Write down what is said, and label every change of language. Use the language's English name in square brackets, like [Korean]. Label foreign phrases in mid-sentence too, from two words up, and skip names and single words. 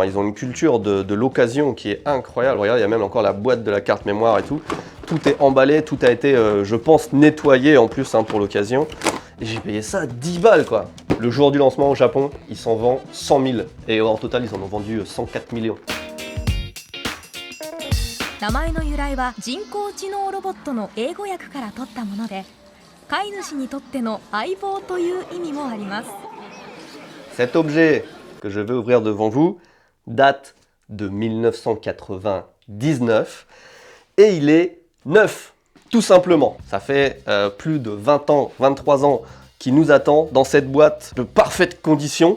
[French] Ils ont une culture de l'occasion qui est incroyable. Regardez, il y a même encore la boîte de la carte mémoire et tout. Tout est emballé, tout a été, je pense, nettoyé en plus hein, pour l'occasion. Et j'ai payé ça 10 balles, quoi. Le jour du lancement au Japon, ils s'en vendent 100 000. Et en total, ils en ont vendu 104 millions. [Japanese] 名前の由来は人工知能ロボットの英語訳から取ったもので、飼い主にとっての相棒という意味もあります。 [French] Cet objet que je vais ouvrir devant vous date de 1999 et il est neuf, tout simplement. Ça fait plus de 20 ans, 23 ans qu'il nous attend dans cette boîte de parfaite condition.